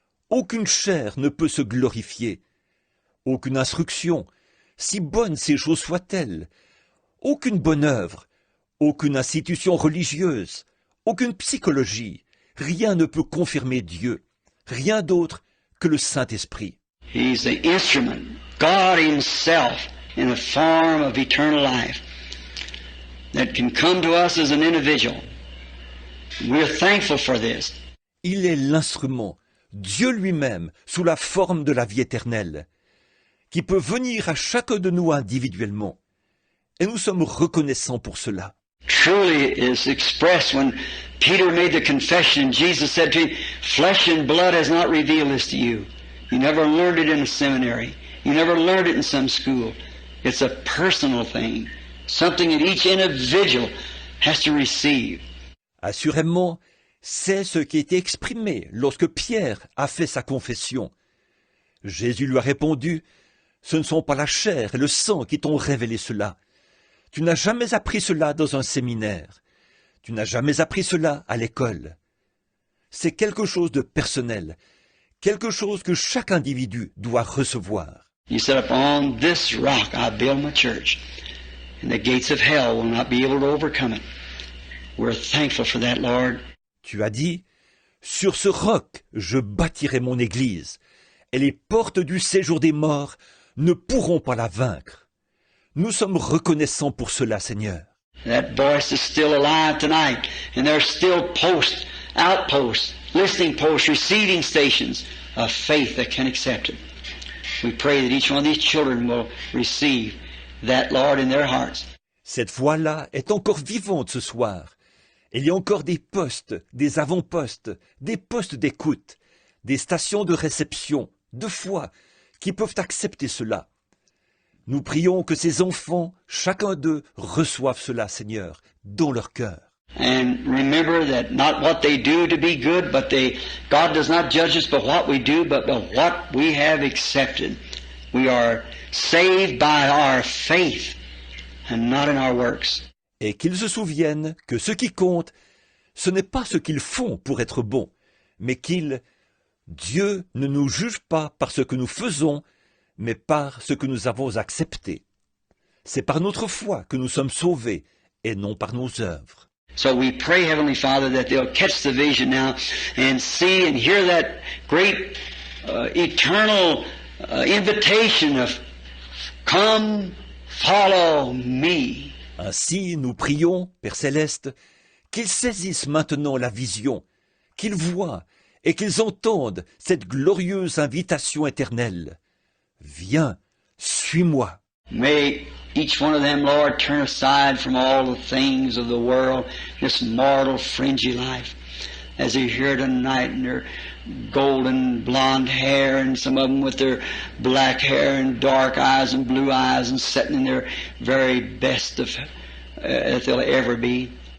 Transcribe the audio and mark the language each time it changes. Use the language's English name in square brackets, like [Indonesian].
[French] Aucune chair ne peut se glorifier. Aucune instruction, si bonne ces choses soient-elles. Aucune bonne œuvre, aucune institution religieuse, aucune psychologie. Rien ne peut confirmer Dieu. Rien d'autre que le Saint-Esprit. [English] He's the instrument, God Himself, in the form of eternal life, that can come to us as an individual. We're thankful for this. [French] Il est l'instrument, Dieu lui-même, sous la forme de la vie éternelle, qui peut venir à chacun de nous individuellement. Et nous sommes reconnaissants pour cela. [English] truly is expressed when Peter made the confession and Jesus said to him, "Flesh and blood has not revealed this to you. You never learned it in a seminary. You never learned it in some school. It's a personal thing, something that each individual has to receive." [French] Assurément, c'est ce qui était exprimé lorsque Pierre a fait sa confession. Jésus lui a répondu, « Ce ne sont pas la chair et le sang qui t'ont révélé cela. Tu n'as jamais appris cela dans un séminaire. Tu n'as jamais appris cela à l'école. C'est quelque chose de personnel, quelque chose que chaque individu doit recevoir. [English] You said, "Upon this rock I build my church, and the gates of hell will not be able to overcome it." We're thankful for that, Lord. [French] Tu as dit, « Sur ce roc, je bâtirai mon église, et les portes du séjour des morts ne pourront pas la vaincre. » Nous sommes reconnaissants pour cela, Seigneur. [English] That voice is still alive tonight, and there's still posts, outposts, listening posts, receiving stations of faith that can accept it. We pray that each one of these children will receive that, Lord, in their hearts. [French] Cette voix-là est encore vivante ce soir. Il y a encore des postes, des avant-postes, des postes d'écoute, des stations de réception, de foi, qui peuvent accepter cela. Nous prions que ces enfants, chacun d'eux, reçoivent cela, Seigneur, dans leur cœur. [English] And remember that not what they do to be good, but God does not judge us by what we do, but by what we have accepted. We are saved by our faith and not in our works. [French] Et qu'ils se souviennent que ce qui compte, ce n'est pas ce qu'ils font pour être bons, mais Dieu ne nous juge pas par ce que nous faisons, mais par ce que nous avons accepté. C'est par notre foi que nous sommes sauvés, et non par nos œuvres. [English] So we pray, Heavenly Father, that they'll catch the vision now and see and hear that great eternal invitation of "Come, follow me." [French] Ainsi, nous prions, Père Céleste, qu'ils saisissent maintenant la vision, qu'ils voient et qu'ils entendent cette glorieuse invitation éternelle. Viens, suis-moi. [English] May each one of them, Lord, turn aside from all the things of the world, this mortal, fringy life, as they're here tonight in their golden blonde hair, and some of them with their black hair and dark eyes and blue eyes, and sitting in their very best of that they'll ever be.